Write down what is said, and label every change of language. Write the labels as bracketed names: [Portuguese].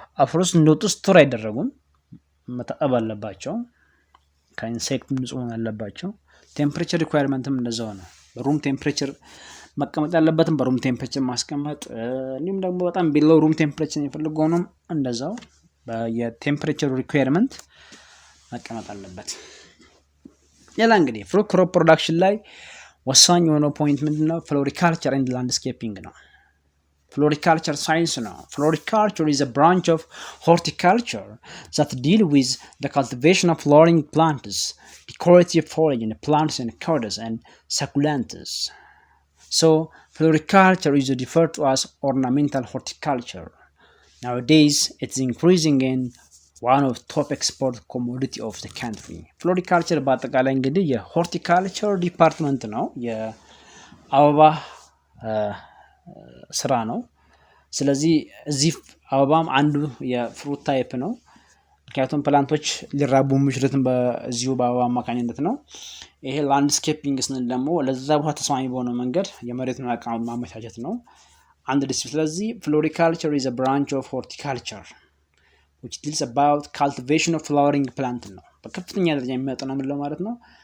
[Amharic] ፍሩት እንደወጡ ስቶር አይደረጉም፣ መታጠብ አለባቸው፣ ከኢንሴክት ንጹህ መሆን አለባቸው። ቴምፕሬቸር ሪኳየርመንትም እንደዛው ነው። በሩም ቴምፕሬቸር መቀመጥ ያለበትም በሩም ቴምፕሬቸር ማስቀመጥ፣ እንዲሁም ደግሞ በጣም ቢሎ ሩም ቴምፕሬቸር የሚፈልገው ነው እንደዛው የቴምፕሬቸር ሪኳየርመንት መቀመጥ አለበት። ሌላ እንግዲህ ፍሩት ክሮፕ ፕሮዳክሽን ላይ ወሳኝ የሆነው ፖይንት ምንድነው? ፍሎሪካልቸር ኤንድ ላንድስኬፒንግ ነው። ፍሎሪካልቸር ሳይንስ ነው። [English] Floriculture is a branch of horticulture that deal with the cultivation of flowering plants, decorative foliage plants and cordons and succulents. So floriculture is referred to as ornamental horticulture. Nowadays it's increasing in one of top export commodity of the country. [Amharic] Floriculture በአጠቃላይ እንግዲህ የሆርቲካልቸር ዲፓርትመንት ነው፣ የአበባ ስራ ነው። ስለዚህ እዚህ አበባም አንዱ የፍሩት ታይፕ ነው። ምክንያቱም ፕላንቶች ሊራቡ የሚችሉትን በዚሁ በአበባ አማካኝነት ነው። ይሄ ላንድስኬፒንግ ስንል ደግሞ ለዛ ቦታ ተስማሚ በሆነ መንገድ የመሬቱን አቀማመጥ ማመቻቸት ነው አንድ ዲሲፕሊን። ስለዚህ [English] floriculture is a branch of horticulture which deals about cultivation of flowering plant [Amharic] ነው። በከፍተኛ ደረጃ የሚያጠናው ምን ማለት ነው?